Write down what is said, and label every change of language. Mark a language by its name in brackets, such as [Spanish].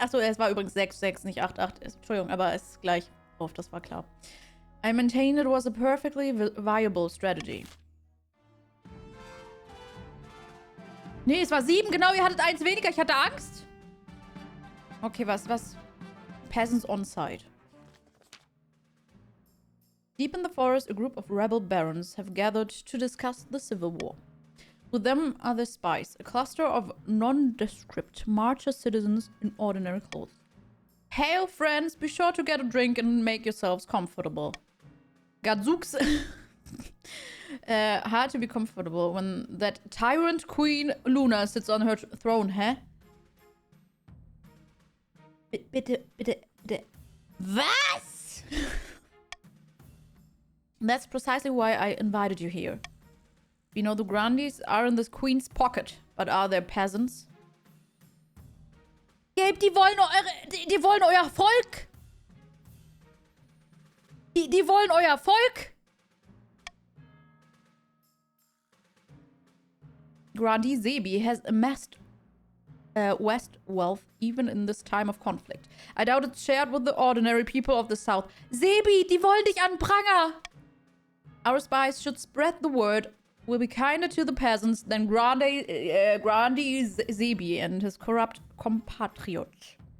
[German] Achso, es war übrigens 6-6, nicht 8-8. Entschuldigung, aber es ist gleich auf, das war klar. [English] I maintain it was a perfectly viable strategy. [German] Nee, es war 7, genau, ihr hattet 1 weniger, ich hatte Angst. Okay, was? [English] Peasants on side. Deep in the forest, a group of rebel barons have gathered to discuss the civil war. With them are the spies, a cluster of nondescript marcher citizens in ordinary clothes. Hail, friends, be sure to get a drink and make yourselves comfortable. Gadzooks... hard to be comfortable when that tyrant queen Luna sits on her throne, hä? [German] Bitte. Was? [English] That's precisely why I invited you here. We know the Grandies are in this queen's pocket, but are there peasants? [German] Gelb, die wollen euer Volk! Die wollen euer Volk! [English] Grandi Sebi has amassed West wealth, even in this time of conflict. I doubt it's shared with the ordinary people of the South. [German] Sebi, die wollen dich an Pranger! [English] Our spies should spread the word. Will be kinder to the peasants than Grandi Sebi and his corrupt compatriots.